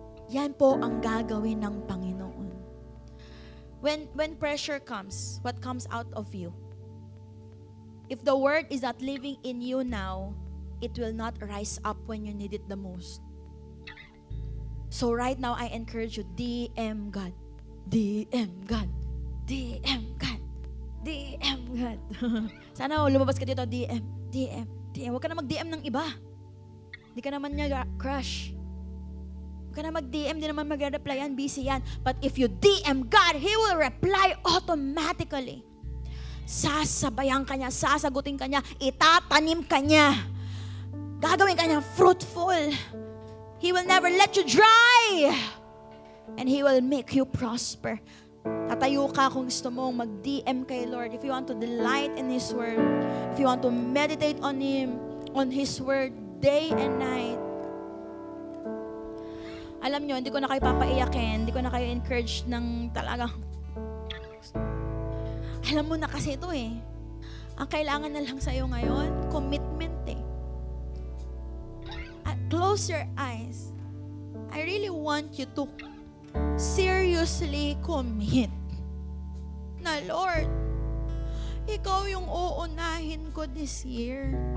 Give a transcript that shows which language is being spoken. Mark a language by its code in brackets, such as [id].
[tl] Yan po ang gagawin ng Panginoon. [en] When pressure comes, what comes out of you? If the word is not living in you now, it will not rise up when you need it the most. So right now, I encourage you, DM God. DM God. DM God. DM God. [tl] Sana lumabas ka dito, DM. DM. DM. Huwag ka na mag-DM ng iba. Hindi ka naman niya crush. Huwag ka na mag-DM, di naman magre-reply yan, busy yan. [en] But if you DM God, He will reply automatically. [tl] Sasabayan ka niya, sasagutin ka niya, itatanim ka niya. Gagawin ka niya fruitful. [en] He will never let you dry. And He will make you prosper. [tl] Tatayo ka kung gusto mong mag-DM kay Lord. [en] If you want to delight in His Word, if you want to meditate on Him, on His Word, day and night. [tl] Alam nyo, hindi ko na kayo papaiyakin, hindi ko na kayo encourage ng talaga. Alam mo na kasi ito eh. Ang kailangan na lang sa'yo ngayon, commitment eh. [en] Close your eyes. I really want you to seriously commit na, Lord, [tl] Ikaw yung uunahin ko [en] this year.